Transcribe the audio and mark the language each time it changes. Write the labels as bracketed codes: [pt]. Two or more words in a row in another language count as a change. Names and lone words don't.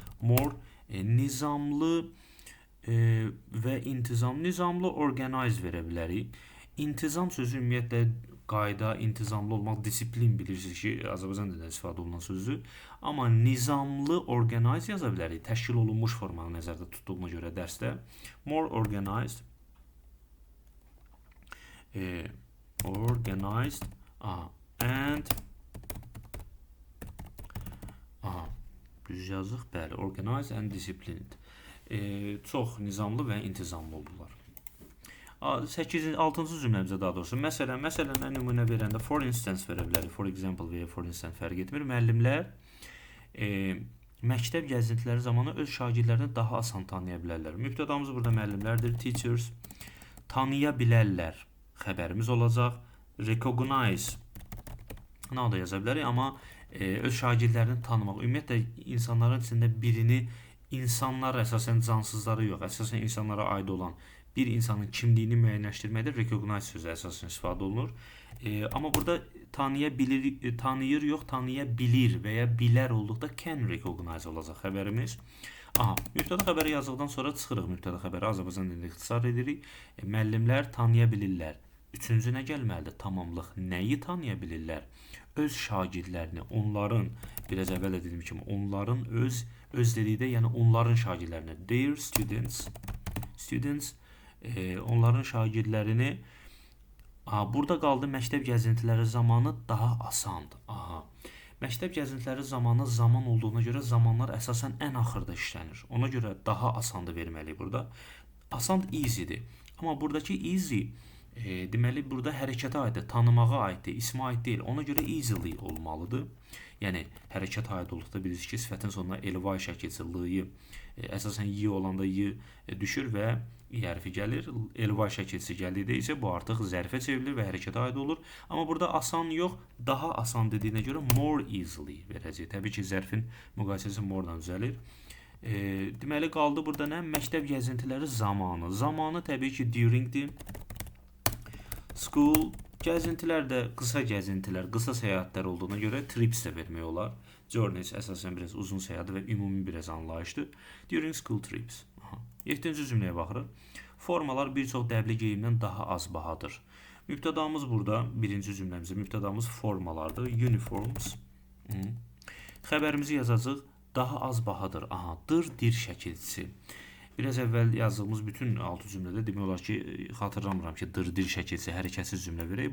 [az] More, nizamlı və intizam. Nizamlı organize verə bilərik. İntizam sözü ümumiyyətlə qayda, intizamlı olmaq, disiplin bilirsiniz ki, Azərbaycan dilində istifadə olunan sözdür. Amma nizamlı organize yaza bilərik. Təşkil olunmuş formanı nəzərdə tutduğuna görə dərsdə. [en] More organized. Organized and [az] düz yazıq, bəli, [en] organized and disciplined. [az] Çox nizamlı və intizamlı olurlar. 6-cı cümləmizə daha doğrusu məsələnə nümunə verəndə [en] for instance [az] verə bilərik. [en] For example [az] və ya [en] for instance [az] fərq etmir. Müəllimlər məktəb gəzintiləri zamanı öz şagirdlərini daha asan tanıya bilərlər. Mübtədamız burada müəllimlərdir. Teachers tanıya bilərlər. Xəbərimiz olacaq. Recognize da yaza bilərik, amma öz şagirdlərini tanımaq. Ümumiyyətlə insanların içində birini, insanlar əsasən cansızları yox, əsasən insanlara aid olan bir insanın kimliyini müəyyənləşdirməkdə recognize sözü əsasən istifadə olunur. Amma burada tanıyır yox, tanıya bilir və ya bilər olduqda [en] can recognize [az] olacaq xəbərimiz. Mübtəda xəbəri yazdıqdan sonra çıxırıq mübtəda xəbəri, Azərbaycan dilində ixtisar edirik. Müəllimlər tanıya bilirlər. Üçüncü nə gəlməlidir? Tamamlıq. Nəyi tanıya bilirlər? Öz şagirdlərini, onların, biraz əvvəl də dediyim kimi, onların öz dedikdə, yəni onların şagirdlərini, [en] their students, [az] onların şagirdlərini, burada qaldı məktəb gəzintiləri zamanı daha asandır. Məktəb gəzintiləri zamanı zaman olduğuna görə zamanlar əsasən ən axırda işlənir. Ona görə daha asandır verməliyik burada. Asan easy'dir. Amma buradakı easy, deməli, burada hərəkətə aiddir, tanımağa aiddir, ismə aid deyil. Ona görə easily olmalıdır. Yəni, hərəkət aid olduqda bilirsiniz ki, sifətin sonuna ly şəkilsi, l-yı, əsasən y olanda y düşür və i hərfi gəlir. Ly şəkilsi gəldikdə isə bu artıq zərfə çevrilir və hərəkətə aid olur. Amma burada asan yox, daha asan dediyinə görə [en] more easily [az] verəcək. Təbii ki, zərfin müqayisəsi more-dan düzəlir. Deməli, qaldı burada nə? Məktəb gəzintiləri zamanı. Zamanı təbii ki, during-dir. School, gəzintilər də qısa gəzintilər, qısa səyahətlər olduğuna görə trips də vermək olar. Journeys əsasən biraz uzun səyahət və ümumi biraz anlayışdır. [en] During school trips. [az] 7-ci cümləyə baxırıq. Formalar bir çox dəbli geyimdən daha az bahadır. Mübtədamız burada, birinci cümləmizdə mübtədamız formalardır. Uniforms. Xəbərimizi yazacaq. Daha az bahadır. Dir şəkilçisi. Biraz əvvəl yazdığımız bütün 6 cümlədə demək olar ki, xatırlamıram ki, dir şəkilsi, hərəkətsiz cümlə verək.